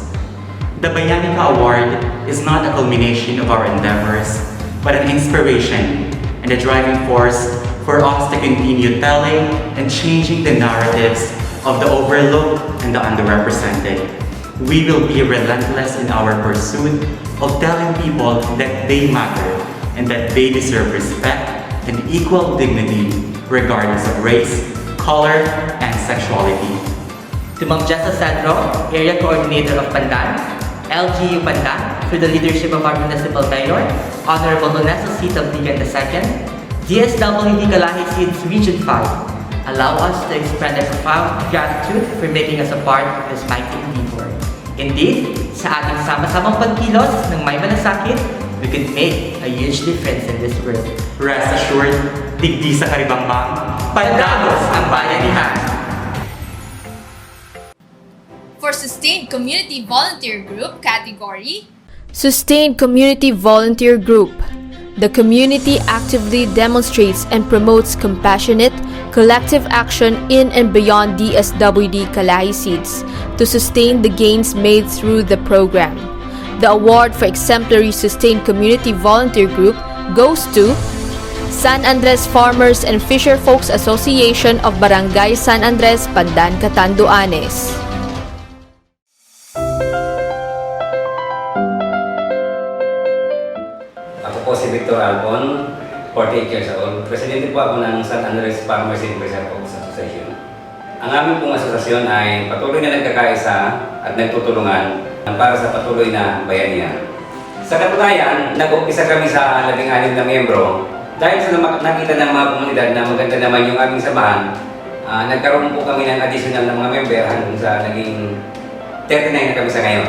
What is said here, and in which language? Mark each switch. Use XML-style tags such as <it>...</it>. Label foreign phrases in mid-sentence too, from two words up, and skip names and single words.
<en>The Bayani Ka Award is not a culmination of our endeavors, but an inspiration and a driving force for us to continue telling and changing the narratives of the overlooked and the underrepresented. We will be relentless in our pursuit of telling people that they matter and that they deserve respect and equal dignity regardless of race, color, and sexuality. To Ma'am Jessa Sandro, Area Coordinator of Pandan, LGU Pandan, through the leadership of our Municipal Mayor, Honorable Honesto Cito Bigan II, DSWD Kalahi Seeds Region 5, allow us to express our profound gratitude for making us a part of this mighty endeavor. Indeed,</en> <tl>sa ating sama-samang pagkilos ng may malasakit,</tl> <en>we could make a huge difference in this world. Rest assured,</en> <bik>digdi sa Karibangbang, Pandagos ang bayanihan!</bik> <en>For Sustained Community Volunteer Group category, Sustained Community Volunteer Group. The community actively demonstrates and promotes compassionate, collective action in and beyond DSWD Kalahi Seeds to sustain the gains made through the program. The award for exemplary sustained community volunteer group goes to San Andres Farmers and Fisherfolks Association of Barangay San Andres, Pandan, Catanduanes.</en> <tl>Ako po si Victor Albon, 48</tl> <en>years old.</en> <tl>Presidente po ako ng San Andres Farmers and Fisherfolks Association. Ang aming pong asosasyon ay patuloy na nagkakaisa at nagtutulungan para sa patuloy na bayanihan. Sa katunayan, nag-umpisa kami sa 16 na miyembro. Dahil sa nakita ng mga komunidad na maganda naman yung aming samahan, nagkaroon po kami ng additional na mga member hanggang sa naging 39 na kami sa ngayon.</tl>